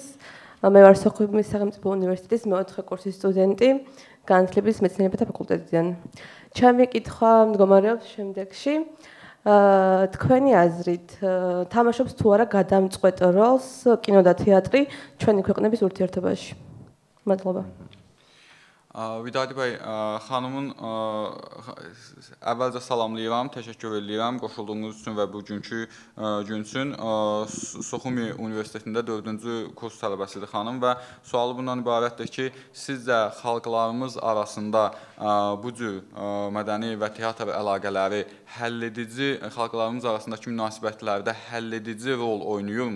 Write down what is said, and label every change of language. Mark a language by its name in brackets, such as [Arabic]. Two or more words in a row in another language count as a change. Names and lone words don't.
[Georgian] მე ვარ სოხუმის სახელმწიფო უნივერსიტეტის მეოთხე კურსის სტუდენტი, განათლების მეცნიერებათა ფაკულტეტიდან. ჩემი კითხვა მდგომარეობს შემდეგში. თქვენი აზრით, თამაშობს თუ არა გადამწყვეტ როლს კინო და თეატრი ჩვენი ქვეყნების ურთიერთობაში? მადლობა. [Azerbaijani] Vidadi bəy, xanımın əvvəlcə salamlayıram, təşəkkür edirəm qoşulduğunuz üçün və bugünkü gün üçün. Soxumi Universitetində 4-cü kurs tələbəsidir xanım və sualı bundan ibarətdir ki, sizcə xalqlarımız arasında bu cür mədəni və teatr əlaqələri həlledici, xalqlarımız arasındakı münasibətlərdə həlledici rol oynayırmı?